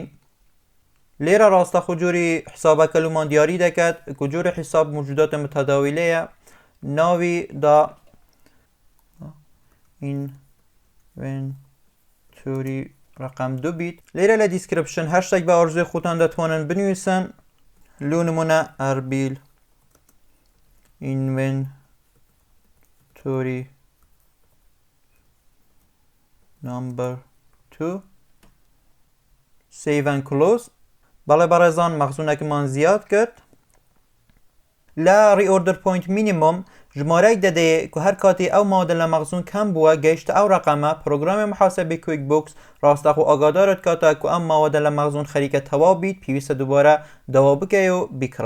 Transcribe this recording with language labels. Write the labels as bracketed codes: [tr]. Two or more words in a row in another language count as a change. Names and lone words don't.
[ckb] لێرە ڕاستەخۆ جۆری حسابەکە لومان دیاری دەکات و جۆری حساب [ar] موجوداتە متەداویلەیە [ckb] ناوی دا ئینڤێنتۆری ڕقم 2 بیت. لێرە لە دیسکریپشن هەر شتێک بە ئارزوی خۆتان دەتوانن بنویسن. لۆ نمونە [en] ئەربیل inventory number 2 save and close. [ckb] بەڵێ بەڕێزان مەخزونێکمان زیاد کرد. لە [en] reorder point minimum [ckb] ژمارەیەک دەدەیە کە هەر کاتی ئەو ماوەدە لە مەخزون کەم بووە گەیشتە ئەو ڕقەمە پڕۆگرامی محاسبی کویکبوکس ڕاستەخۆ ئاگادارت کاتە کە ئەم ماوەدە لە مەخزون خەریکە تەواو بیت پێویستە دووبارە دەوا بکەی و بیکڕە.